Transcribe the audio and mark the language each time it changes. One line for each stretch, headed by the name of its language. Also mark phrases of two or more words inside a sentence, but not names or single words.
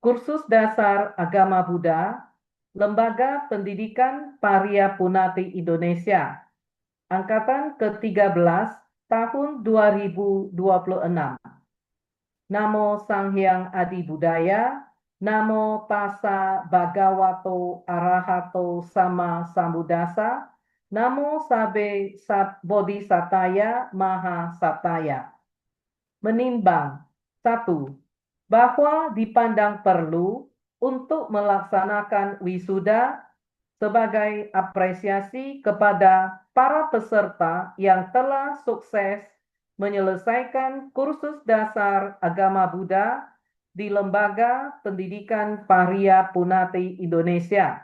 Indonesian: Kursus Dasar Agama Buddha, Lembaga Pendidikan Parya Punati Indonesia, Angkatan ke-13 tahun 2026.
Kawi: Namo Sang Hyang Adi Budaya,
Pali: Namo Tassa Bhagavato Arahato Sama Sambuddhassa, Namo Sabe Bodhisataya Maha Sataya.
Indonesian: Menimbang, 1. Bahwa dipandang perlu untuk melaksanakan wisuda sebagai apresiasi kepada para peserta yang telah sukses menyelesaikan kursus dasar agama Buddha di Lembaga Pendidikan Parya Punati Indonesia.